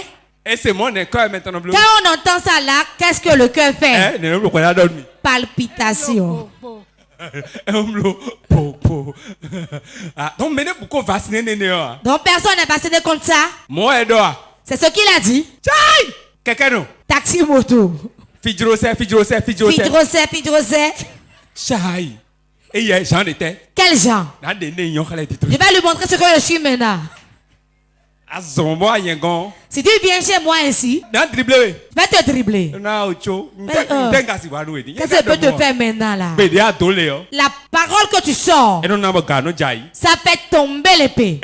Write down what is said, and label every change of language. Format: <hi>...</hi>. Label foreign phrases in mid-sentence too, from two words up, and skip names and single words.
<fr>Quand on entend ça là, qu'est-ce que le cœur fait? Palpitation. Donc personne n'est vacciné contre ça. C'est ce qu'il a dit. Taxi moto. Fidrosé. Chai. Et Jean était. Quel Jean? Je vais lui montrer ce que je suis maintenant. Si tu viens chez moi ainsi, je vais te dribbler. Qu'est-ce que je peux te faire maintenant là? La parole que tu sors, ça fait tomber l'épée.</fr>